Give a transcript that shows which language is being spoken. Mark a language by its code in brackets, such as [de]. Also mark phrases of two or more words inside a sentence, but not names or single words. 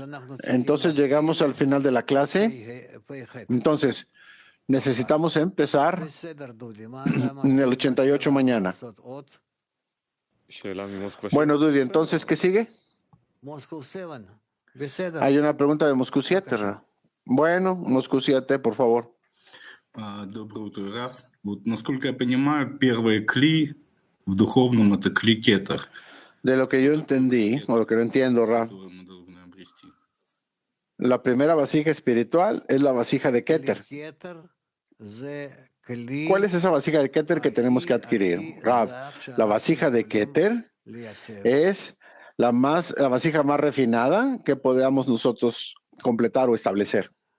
[es] Entonces llegamos al final de la clase. Entonces, necesitamos empezar en el 88 mañana. Bueno, Dudi, entonces, ¿qué sigue? Hay una pregunta de Moscú 7. Bueno, Moscú 7, por favor. [ru] Доброе утро, Раф. Вот, насколько я понимаю, первый кли в духовном это кли кетер. [es] De lo que yo entendí, o lo que no entiendo, Ra, la primera vasija espiritual es la vasija de Keter. ¿Cuál es esa vasija de Keter que tenemos que adquirir? Ra, la vasija de Keter es la vasija más refinada que podamos nosotros completar o establecer.